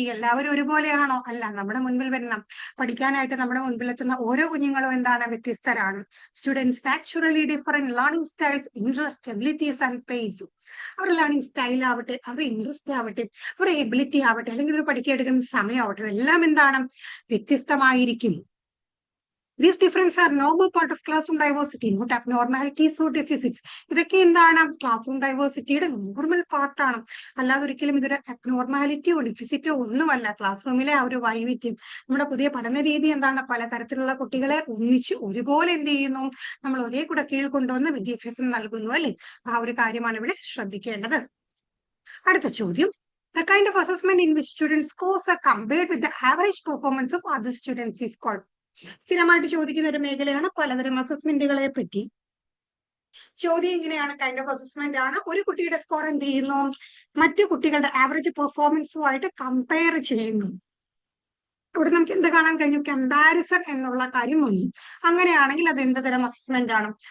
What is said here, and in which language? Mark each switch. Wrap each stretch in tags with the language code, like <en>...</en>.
<ml>എല്ലാവരും ഒരുപോലെയാണോ? അല്ല. നമ്മുടെ മുൻപിൽ വരുന്ന, പഠിക്കാനായിട്ട് നമ്മുടെ മുൻപിലെത്തുന്ന ഓരോ കുഞ്ഞുങ്ങളും എന്താണ്? വ്യത്യസ്തരാണ്.</ml> <en>Students naturally different learning styles, interest, abilities and pace.</en> <ml>അവരുടെ ലേണിംഗ് സ്റ്റൈൽ ആവട്ടെ, അവരുടെ ഇൻട്രസ്റ്റ് ആവട്ടെ, അവരുടെ എബിലിറ്റി ആവട്ടെ, അല്ലെങ്കിൽ ഒരു പഠിക്കെടുക്കുന്ന സമയമാവട്ടെ, എല്ലാം എന്താണ്? വ്യത്യസ്തമായിരിക്കും.</ml> <en>These differences are normal part of classroom diversity, not abnormalities or deficits.</en> <ml>ഇതൊക്കെ എന്താണ്? ക്ലാസ്റൂം ഡൈവേഴ്സിറ്റിയുടെ നോർമൽ പാർട്ടാണ്, അല്ലാതെ ഒരിക്കലും ഇതൊരു അബ്നോർമാലിറ്റിയോ ഡെഫിസിറ്റോ ഒന്നുമല്ല. ക്ലാസ് റൂമിലെ ആ ഒരു വൈവിധ്യം, നമ്മുടെ പുതിയ പഠന രീതി എന്താണ്? പലതരത്തിലുള്ള കുട്ടികളെ ഒന്നിച്ച് ഒരുപോലെ എന്ത് ചെയ്യുന്നു? നമ്മൾ ഒരേ കൂടെ കീഴിൽ കൊണ്ടുവന്ന് വിദ്യാഭ്യാസം നൽകുന്നു അല്ലെ? ആ ഒരു കാര്യമാണ് ഇവിടെ ശ്രദ്ധിക്കേണ്ടത്. അടുത്ത ചോദ്യം,</ml> <en>the kind of assessment in which students' scores are compared with the average performance of other students is called.</en> <ml>സ്ഥിരമായിട്ട് ചോദിക്കുന്ന ഒരു മേഖലയാണ് പലതരം അസസ്മെന്റുകളെ പറ്റി. ചോദ്യം ഇങ്ങനെയാണ്, കൈൻഡ് ഓഫ് അസസ്മെന്റ് ആണ്. ഒരു കുട്ടിയുടെ സ്കോർ എന്ത് ചെയ്യുന്നു? മറ്റു കുട്ടികളുടെ ആവറേജ് പെർഫോമൻസുമായിട്ട് കമ്പയർ ചെയ്യുന്നു. ഇവിടെ നമുക്ക് എന്ത് കാണാൻ കഴിഞ്ഞു? കമ്പാരിസൺ എന്നുള്ള കാര്യം വന്നു. അങ്ങനെയാണെങ്കിൽ അത് എന്ത് തരം അസസ്മെന്റ് ആണ്?</ml>